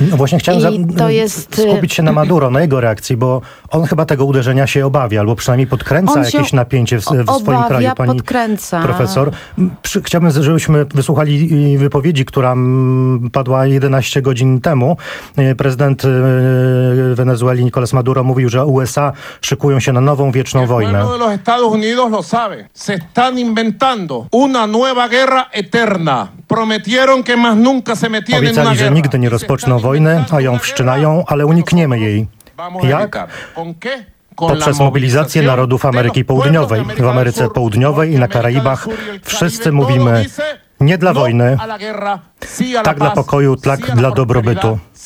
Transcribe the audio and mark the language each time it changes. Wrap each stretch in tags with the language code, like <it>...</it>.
<pl>No właśnie chciałem skupić się na Maduro, na jego reakcji, bo on chyba tego uderzenia się obawia, albo przynajmniej podkręca jakieś napięcie w swoim kraju, pani podkręca. Profesor. Chciałbym, żebyśmy wysłuchali wypowiedzi, która padła 11 godzin temu. Prezydent Wenezueli Nicolás Maduro mówił, że USA szykują się na nową wieczną wojnę.</pl> <es>El pueblo de los Estados Unidos lo sabe. Se están inventando una nueva guerra eterna. Prometieron que más nunca se metieran en una guerra.</es> <pl>Nigdy nie rozpoczną wojny, a ją wszczynają, ale unikniemy jej. Jak? Poprzez mobilizację narodów Ameryki Południowej. W Ameryce Południowej i na Karaibach wszyscy mówimy nie dla wojny, tak dla pokoju, tak dla dobrobytu.</pl>